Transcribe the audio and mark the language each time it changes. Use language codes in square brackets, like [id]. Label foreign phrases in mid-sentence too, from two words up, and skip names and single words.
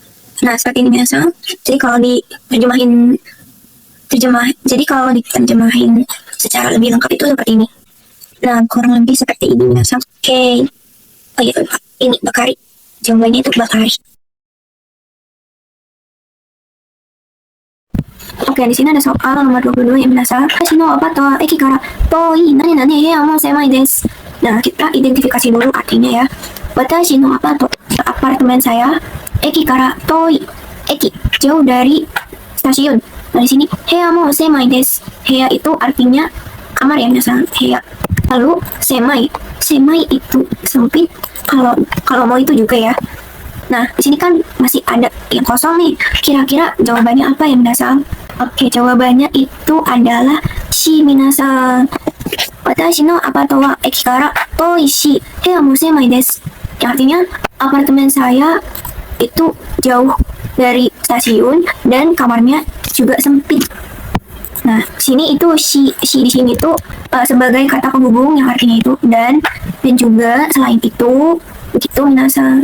[id] Nah, seperti ini minasang. Jadi kalau diterjemahin Jadi kalau diterjemahin secara lebih lengkap itu seperti ini. Nah, kurang lebih seperti ini minasang. Oke. Oh iya, ini Bakari. Jawabannya itu Bakari. Oke, di sini ada soal nomor 22 yang minasang. [ja] 私 の アパート は 駅 から 遠い 何 何 部屋 も 狭い です. [id] Nah, kita identifikasi dulu artinya ya. [ja] 私 の アパート, [id] apartemen saya, [ja] 駅 から 遠い, [id] eki jauh dari stasiun. Nah, di sini [ja] 部屋 も 狭い です. [id] Heya itu artinya kamar ya minasang. Heya. Lalu semai itu sempit. Kalau mau itu juga ya. Nah, di sini kan masih ada yang kosong nih. Kira-kira jawabannya apa ya minasang? Oke, jawabannya itu adalah shi minasang. [ja] 私 の アパート は 駅 から 遠い し 部屋 も 狭い です. [id] Yang artinya apartemen saya itu jauh dari stasiun dan kamarnya juga sempit. Nah, sini itu shi di sini tuh sebagai kata penghubung yang artinya itu dan juga selain itu begitu minasang.